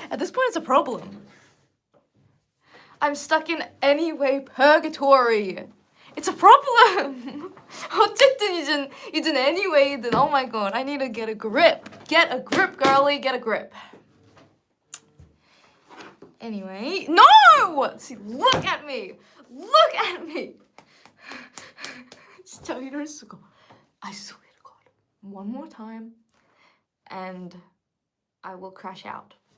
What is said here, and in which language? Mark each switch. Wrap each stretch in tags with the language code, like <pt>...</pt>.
<en>At this point, it's a problem. I'm stuck in anyway purgatory. It's a problem.</en> <ko>어쨌든 이젠 anyway든.</ko> <en>Oh my god, I need to get a grip. Get a grip, girly. Get a grip. Anyway, no! See, look at me. Look at me.</en> <ko>진짜 이럴 수가.</ko> <en>I swear to God. One more time, and I will crash out.</en>